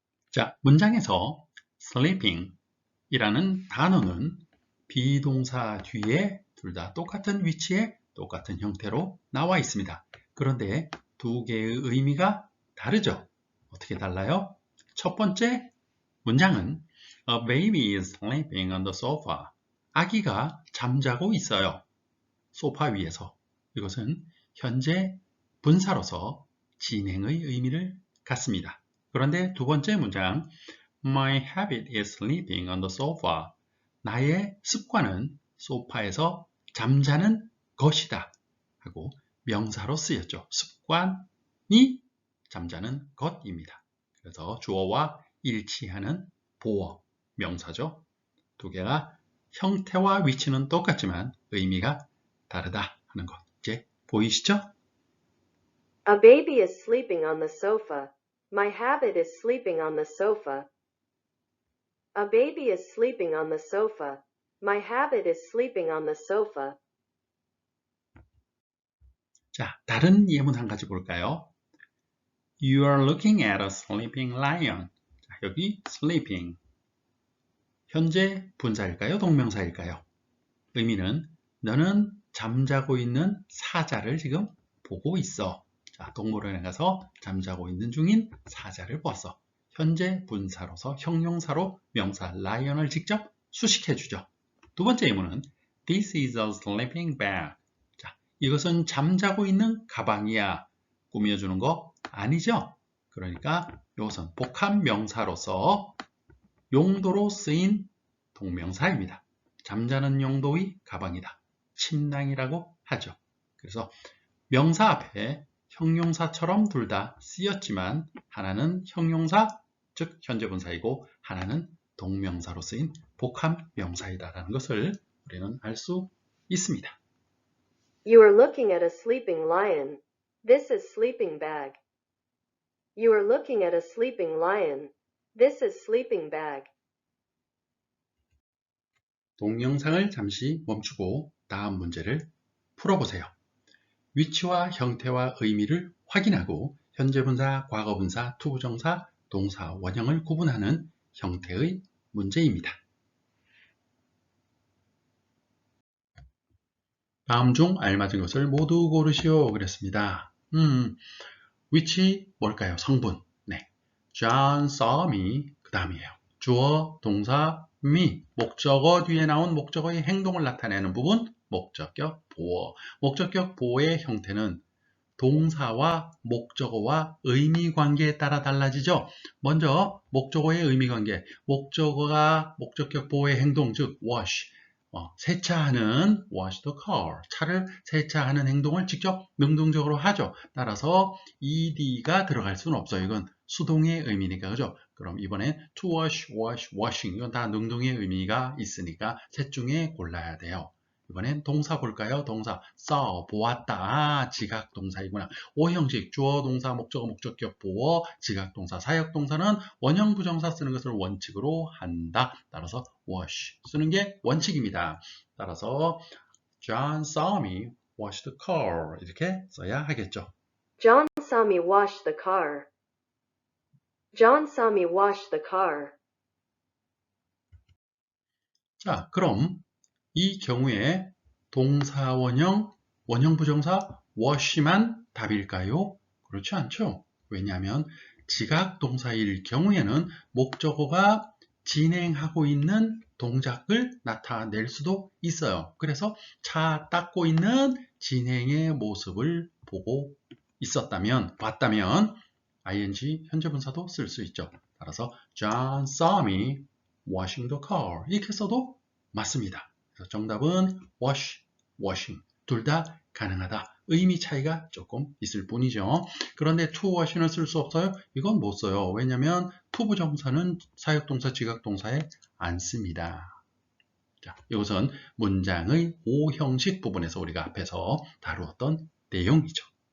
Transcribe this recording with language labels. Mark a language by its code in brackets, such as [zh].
[ko] 자, 문장에서 sleeping 이라는 단어는 비동사 뒤에 둘 다 똑같은 위치에 똑같은 형태로 나와 있습니다. 그런데 두 개의 의미가 다르죠? 어떻게 달라요? 첫 번째 문장은 [en] A baby is sleeping on the sofa. [ko] 아기가 잠자고 있어요. 소파 위에서. 이것은 현재 분사로서 진행의 의미를 갖습니다. 그런데 두 번째 문장 [en] My habit is sleeping on the sofa. [ko] 나의 습관은 소파에서 잠자는 것이다 하고 명사로 쓰였죠. 습관이 잠자는 것입니다. 그래서 주어와 일치하는 보어, 명사죠. 두 개가 형태와 위치는 똑같지만 의미가 다르다 하는 것. 이제 보이시죠? [en] A baby is sleeping on the sofa. My habit is sleeping on the sofa. A baby is sleeping on the sofa. My habit is sleeping on the sofa. [ko] 자, 다른 예문 한 가지 볼까요? [en] You are looking at a sleeping lion. [ko] 자, 여기 sleeping. 현재 분사일까요? 동명사일까요? 의미는 너는 잠자고 있는 사자를 지금 보고 있어. 자, 동물원에 가서 잠자고 있는 중인 사자를 보았어. 현재 분사로서 형용사로 명사 lion을 직접 수식해 주죠. 두 번째 예문은 [en] This is a sleeping bag. [ko] 자, 이것은 잠자고 있는 가방이야. 꾸며주는 거 아니죠? 그러니까 이것은 복합 명사로서 용도로 쓰인 동명사입니다. 잠자는 용도의 가방이다. 침낭이라고 하죠. 그래서 명사 앞에 형용사처럼 둘 다 쓰였지만 하나는 형용사, 즉 현재 분사이고 하나는 동명사로 쓰인 복합 명사이다라는 것을 우리는 알 수 있습니다. [en] You are looking at a sleeping lion. This is sleeping bag. You are looking at a sleeping lion. This is sleeping bag. [ko] 동영상을 잠시 멈추고 다음 문제를 풀어보세요. 위치와 형태와 의미를 확인하고 현재분사, 과거분사, 투부정사, 동사, 원형을 구분하는 형태의 문제입니다. 다음 중 알맞은 것을 모두 고르시오 그랬습니다. 위치 뭘까요? 성분. 네. [en] John saw me. [ko] 그 다음이에요. 주어, 동사, me. 목적어 뒤에 나온 목적어의 행동을 나타내는 부분. 목적격 보어. 목적격 보어의 형태는 동사와 목적어와 의미 관계에 따라 달라지죠. 먼저 목적어의 의미 관계. 목적어가 목적격 보어의 행동, 즉 wash. 세차하는 [en] wash the car. [ko] 차를 세차하는 행동을 직접 능동적으로 하죠. 따라서 ed가 들어갈 수는 없어요. 이건 수동의 의미니까, 그죠? 그럼 이번엔 to wash, wash, washing. 이건 다 능동의 의미가 있으니까 셋 중에 골라야 돼요. 이번엔 동사 볼까요? 동사 saw, 보았다. 지각동사이구나. 오형식, 주어, 동사, 목적어, 목적격, 보어, 지각동사, 사역동사는 원형 부정사 쓰는 것을 원칙으로 한다. 따라서 wash 쓰는 게 원칙입니다. 따라서 [en] John saw me wash the car [ko] 이렇게 써야 하겠죠. [en] John saw me wash the car. John saw me wash the car. [ko] 자, 그럼 이 경우에 동사 원형, 원형 부정사 wash만 답일까요? 그렇지 않죠. 왜냐하면 지각 동사일 경우에는 목적어가 진행하고 있는 동작을 나타낼 수도 있어요. 그래서 차 닦고 있는 진행의 모습을 보고 있었다면, 봤다면 ing 현재분사도 쓸 수 있죠. 따라서 [en] John saw me washing the car [ko] 이렇게 써도 맞습니다. 그래서 정답은 wash, washing 둘 다 가능하다. 의미 차이가 조금 있을 뿐이죠. 그런데 to wash는 쓸 수 없어요? 이건 못 써요. 왜냐하면 to 부정사는 사역동사, 지각동사에 안 씁니다. 자, 이것은 문장의 오형식 부분에서 우리가 앞에서 다루었던 내용이죠.